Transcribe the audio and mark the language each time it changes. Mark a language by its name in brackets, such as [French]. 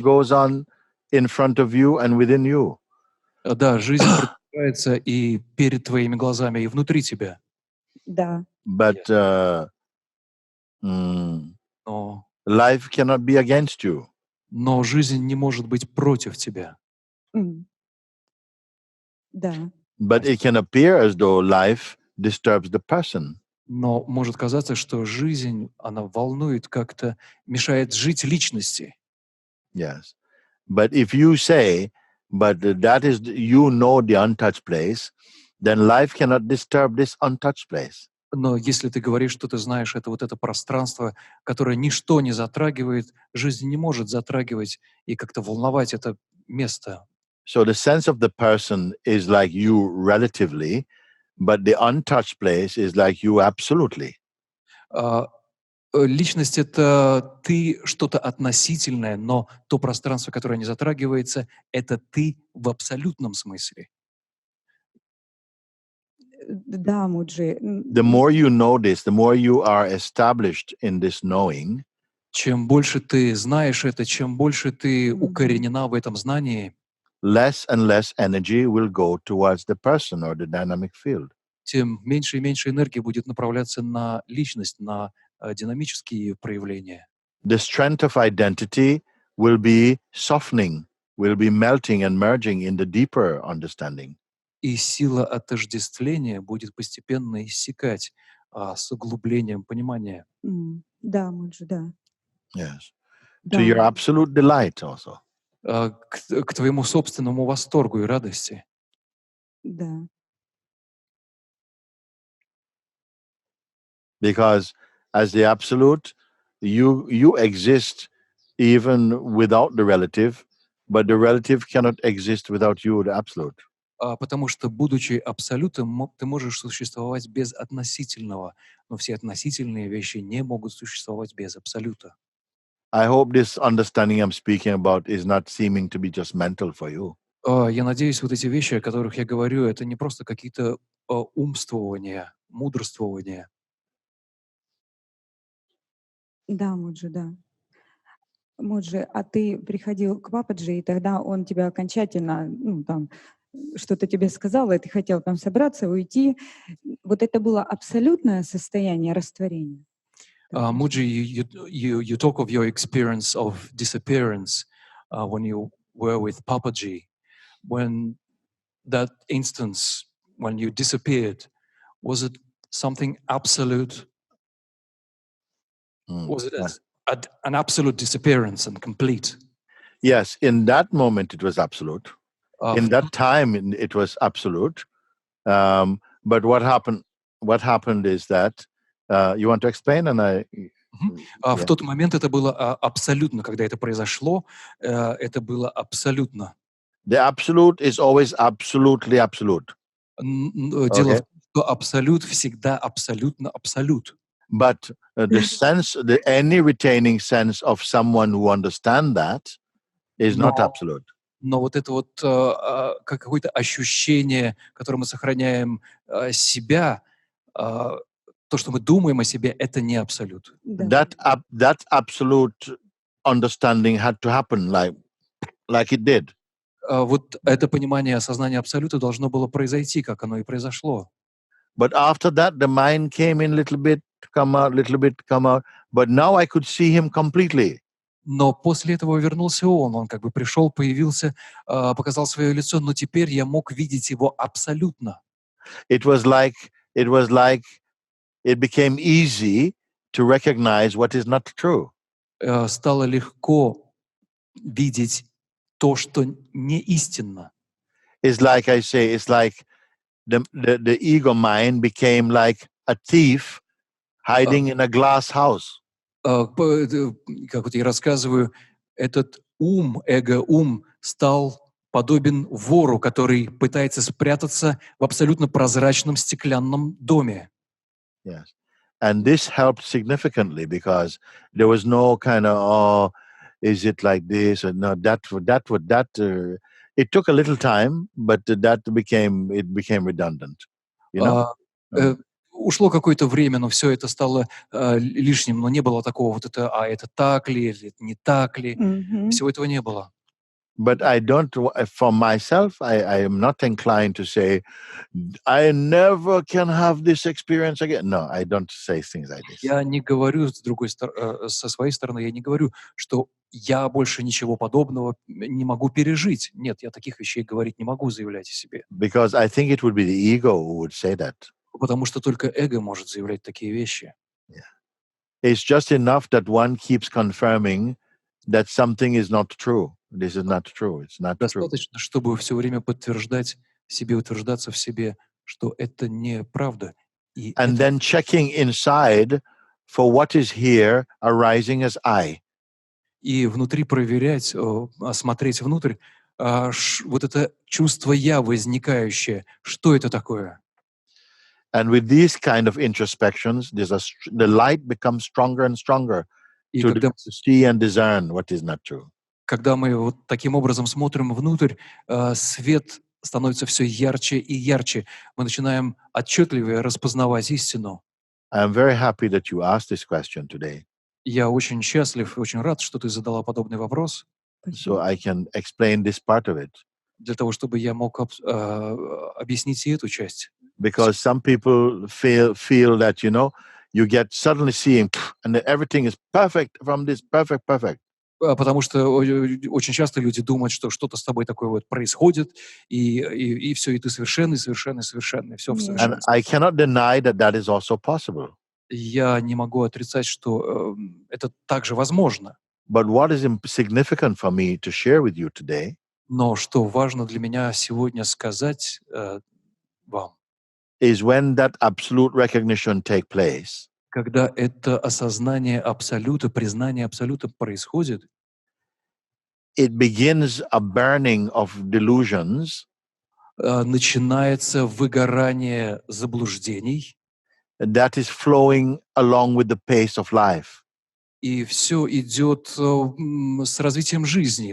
[English] goes on in front of you and within you. [Russian] Да, жизнь продолжается и перед твоими глазами, и внутри тебя. Да. [English] But [Russian] Но [English] life cannot be against you. [Russian] жизнь не может быть против тебя. Да. [English] But it can appear as though life disturbs the person. [Russian] Но может казаться, что жизнь, она волнует, как-то мешает жить личности. [English] Yes. But if you say, but that is, you know the untouched place, then life cannot disturb this untouched place. [Russian] Но если ты говоришь, что ты знаешь, это вот это пространство, которое ничто не затрагивает, жизнь не может затрагивать и как-то волновать это место. [English] So the sense of the person is like you relatively, but the untouched place is like you absolutely. [Russian] Личность — это ты что-то относительное, но то пространство, которое не затрагивается, это ты в абсолютном смысле. Да, Муджи. [English] The more you know this, the more you are established in this knowing, [Russian] Чем больше ты знаешь это, чем больше ты укоренена в этом знании, [English] less and less energy will go towards the person or the dynamic field. [Russian] тем меньше и меньше энергии будет направляться на личность, на динамические проявления. [English] The strength of identity will be softening, will be melting and merging in the deeper understanding. [Russian] И сила отождествления будет постепенно иссякать с углублением понимания. Да, Муджи, да. [English] Yes. [Russian] Да. [English] To your absolute delight also. [Russian] К твоему собственному восторгу и радости. Да. [English] Because as the absolute, you exist even without the relative, but the relative cannot exist without you, the absolute. [Russian] Потому что, будучи абсолютом, ты можешь существовать без относительного, но все относительные вещи не могут существовать без абсолюта. [English] I hope this understanding I'm speaking about is not seeming to be just mental for you. [Russian] Я надеюсь, вот эти вещи, о которых я говорю, это не просто какие-то умствования, мудрствования. Да, Муджи, да. Муджи, а ты приходил к Пападжи, и тогда он тебя окончательно, ну, там, что-то тебе сказал, и ты хотел там собраться, уйти. Вот это было абсолютное состояние растворения. [English] Муджи, you talk of your experience of disappearance when you were with Papaji. When that instance, when you disappeared, was it something absolute? Was it an absolute disappearance and complete? Yes, in that moment it was absolute. In that time it was absolute. But what happened is that you want to explain, and [Russian] В тот момент это было абсолютно, когда это произошло, это было абсолютно. [English] The absolute is always absolutely absolute. [Russian] Дело в том, что абсолют всегда абсолютно абсолют. [English] But the sense, any retaining sense of someone who understands that is not absolute. [Russian] Но вот это вот как какое-то ощущение, которое мы сохраняем себя, то, что мы думаем о себе, это не абсолют. [English] That absolute understanding had to happen like it did. [Russian] Вот это понимание, осознание абсолюта должно было произойти, как оно и произошло. [English] But after that, the mind came in little bit, come out, little bit, come out. But now I could see him completely. [Russian] Но после этого вернулся он как бы пришел, появился, показал свое лицо, но теперь я мог видеть его абсолютно. [English] It was like it became easy to recognize what is not true. [Russian] Стало легко видеть то, что не истинно. [English] It's like I say, it's like the ego mind became like a thief hiding in a glass house. [Russian] Как вот я рассказываю, этот эго-ум стал подобен вору, который пытается спрятаться в абсолютно прозрачном стеклянном доме. [English] Yes. And this helped significantly because there was no kind of, is it like this or no, that. It took a little time, but it became redundant. You know? [Russian] Ушло какое-то время, но все это стало лишним, но не было такого вот это, это так ли, или это не так ли, всего этого не было. [English] But I don't, for myself, I am not inclined to say, I never can have this experience again. No, I don't say things like this. [Russian] Я не говорю, со своей стороны, я не говорю, что я больше ничего подобного не могу пережить. Нет, я таких вещей говорить не могу, заявлять о себе. [English] Because I think it would be the ego who would say that. [Russian] Потому что только эго может заявлять такие вещи. [English] Yeah. It's just enough that one keeps confirming that something is not true. This is not true. It's not true. [Russian] Достаточно, чтобы все время подтверждать себе, утверждаться в себе, что это неправда. [English] And then checking inside for what is here arising as I. [Russian] И внутри проверять, осмотреть внутрь, вот это чувство «я» возникающее, что это такое? [English] And with these kind of introspections, the light becomes stronger and stronger to see and discern what is not true. [Russian] Когда мы вот таким образом смотрим внутрь, свет становится все ярче и ярче. Мы начинаем отчетливее распознавать истину. [English] I'm very happy that you asked this question today. [Russian] Я очень счастлив и очень рад, что ты задала подобный вопрос. [English] So I can explain this part of it. [Russian] Для того, чтобы я мог объяснить и эту часть. [English] Because some people feel that, you get suddenly seeing, and everything is perfect from this perfect. [Russian] Потому что очень часто люди думают, что что-то с тобой такое вот происходит, и все, и ты совершенный, все в совершенстве. [English] And I cannot deny that is also possible. [Russian] Я не могу отрицать, что это также возможно. [English] But what is significant for me to share with you today? [Russian] Но что важно для меня сегодня сказать вам? [English] Is when that absolute recognition take place. [Russian] Когда это осознание абсолюта, признание абсолюта происходит, [English] it begins a burning of delusions [Russian] начинается выгорание заблуждений, [English] that is flowing along with the pace of life. [Russian] и все идет с развитием жизни.